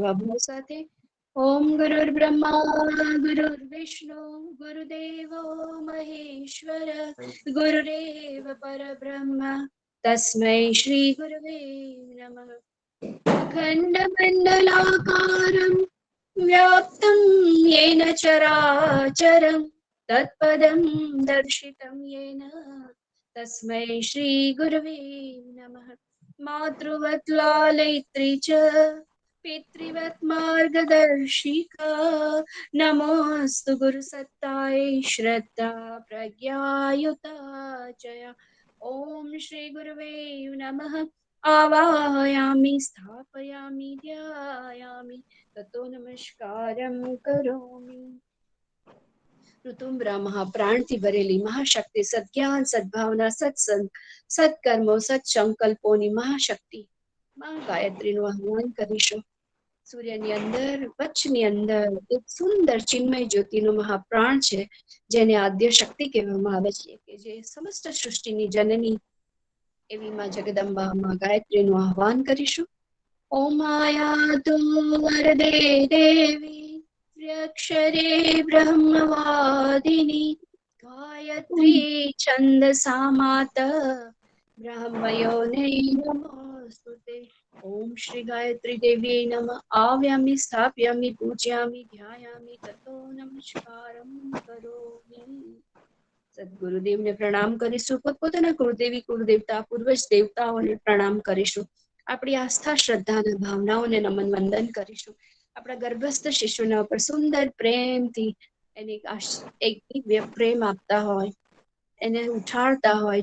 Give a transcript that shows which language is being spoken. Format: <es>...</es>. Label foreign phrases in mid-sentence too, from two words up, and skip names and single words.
<gu>એવા ભાવ સાથે</gu> <sa>ઓમ ગુરુર બ્રહ્મા ગુરુર વિષ્ણુ ગુરુદેવો મહેશ્વર ગુરુરેવ પરબ્રહ્મ તસ્મૈ શ્રી ગુરવે નમઃ. અખંડ મંડલાકારમ વ્યાપ્તમ येन चराचरं तत्पदं दर्शितं येन तस्मै श्री गुरवे नमः. मातृवत् लालयित्री च पितृवत् मार्गदर्शिका नमोऽस्तु गुरुसत्तायै श्रद्धा प्रज्ञायुता च ॐ श्री गुरुवे नमः आवाहयामि स्थापयामि ध्यायामि ततो नमस्कारं करोमि। ऋतुं ब्रह्म प्राण</sa> <gu>થી ભરેલી મહાશક્તિ સદજ્ઞાન સદભાવના સત્સંગ સત્કર્મો સત્સંકલ્પોની મહાશક્તિ માં ગાયત્રીનું આહ્વાન કરીશું। સૂર્યની અંદર વચ્ચની અંદર એક સુંદર ચિન્મય જ્યોતિનો મહાપ્રાણ છે જેને આદ્ય શક્તિ કહેવામાં આવે છે કે જે સમસ્ત સૃષ્ટિની જનની એવી માં જગદંબા માં ગાયત્રીનું આહ્વાન કરીશું।</gu> <sa>ઓમ આયાતુ વરદે દેવી अक्षरे ब्रह्मवादिनी गायत्री छन्दसा माता ब्रह्मयोने नमोस्तुते। ओम श्री गायत्री देवी नमः आव्यामि स्थाप्यामि पूजयामि ध्यायामि ततो नमस्कारं करोमि।</sa> <gu>સદગુરુદેવને પ્રણામ કરીશું, પોતપોતાના કુળદેવી કુળદેવતા પૂર્વજ દેવતાઓને પ્રણામ કરીશું, આપણી આસ્થા શ્રદ્ધાના ભાવનાઓને નમન વંદન કરીશું, આપણા ગર્ભસ્થ શિશુના ઉપર સુંદર પ્રેમથી એને એક દિવ્ય પ્રેમ આપતા હોય, એને ઉઠાડતા હોય।</gu>